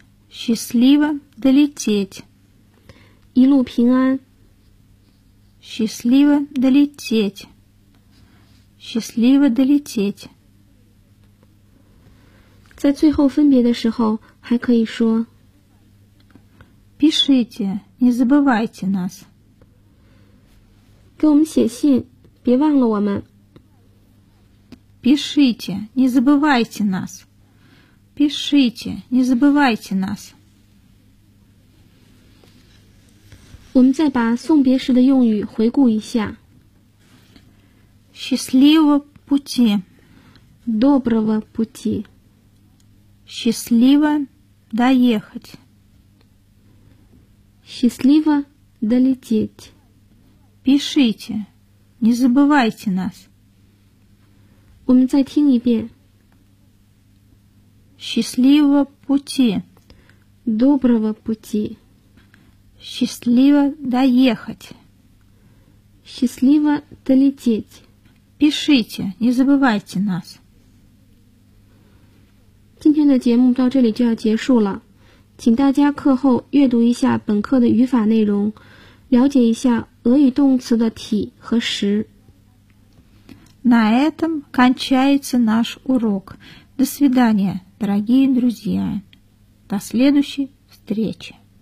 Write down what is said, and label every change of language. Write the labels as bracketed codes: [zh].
[ru] Счастливо долететь. [zh] 一路平安。 [ru] Счастливо долететь. Счастливо долететь. [zh] 在最后分别的时候还可以说 [ru] Пишите, не забывайте нас. [zh] 给我们写信，别忘了我们。 [ru] Пишите, не забывайте нас. Пишите, не забывайте нас. [zh] 我们再把送别时的用语回顾一下。 [ru] Счастливого пути. Доброго пути. Счастливо доехать. Счастливо долететь. Пишите. Не забывайте нас. [zh] 我们再听一遍. [ru] Счастливого пути. Доброго пути. Счастливо доехать. Счастливо долететь. Пишите, не забывайте нас. [zh] 今天的节目到这里就要结束了，请大家课后阅读一下本课的语法内容，了解一下俄语动词的体和实。 [ru] На этом кончается наш урок. До свидания, дорогие друзья. До следующей встречи.